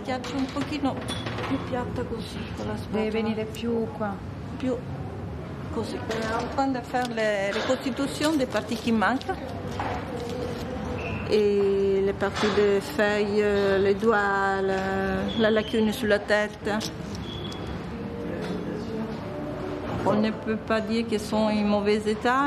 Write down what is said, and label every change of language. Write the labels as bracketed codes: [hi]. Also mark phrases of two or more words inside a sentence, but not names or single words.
[it] lascio un pochino più piatta così con la spatola. Deve venire più qua. Più così. [fr] En train de faire la reconstitution des parties qui manquent. Et les parties de feuilles, les doigts, la lacune sur la tête. On ne peut pas dire qu'ils sont en mauvais état.